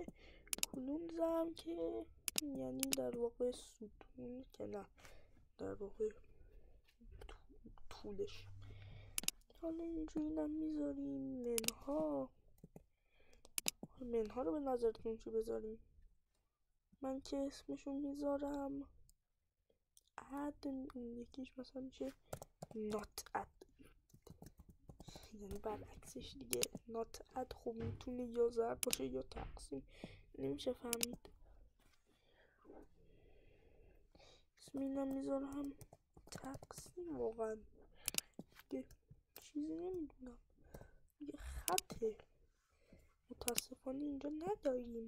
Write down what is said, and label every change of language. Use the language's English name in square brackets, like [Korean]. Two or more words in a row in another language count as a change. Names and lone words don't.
[Persian] کلومز هم که یعنی در واقع ستون، که نه در واقع طولش. حالا اینجوری هم میذاریم منها رو به نظرتون چی بذاریم؟ من که اسمشون میذارم اد، یکیش مثلا میشه [English] not add، [Persian] یعنی برعکسش دیگه. [English] not add [Persian] خب میتونه یا ضرب باشه یا تقسیم، نمیشه فهمید. اسم اینم میذارم تقسیم. واقعا دیگه چیزی نمیدونم، یه خطه متاسفانه اینجا نداریم.